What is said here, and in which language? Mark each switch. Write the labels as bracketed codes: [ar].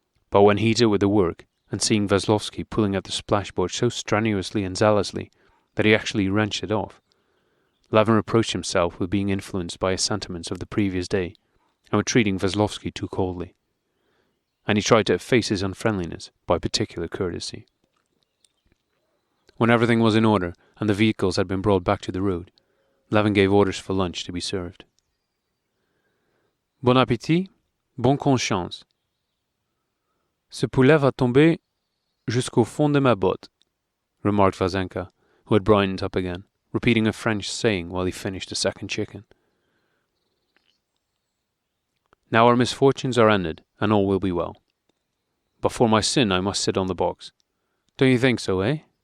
[en] But when heated with the work, and seeing Veslovsky pulling at the splashboard so strenuously and zealously that he actually wrenched it off, Levin reproached himself with being influenced by his sentiments of the previous day, and with treating Veslovsky too coldly. And he tried to efface his unfriendliness by particular courtesy. When everything was in order, and the vehicles had been brought back to the road, Levin gave orders for lunch to be served. [fr] Bon appétit, bonne conscience. Ce poulet va tomber jusqu'au fond de ma botte, [en] remarked Vazenka, who had brightened up again, repeating a French saying while he finished the second chicken. Now our misfortunes are ended, and all will be well. But for my sin I must sit on the box. Don't you think so, eh?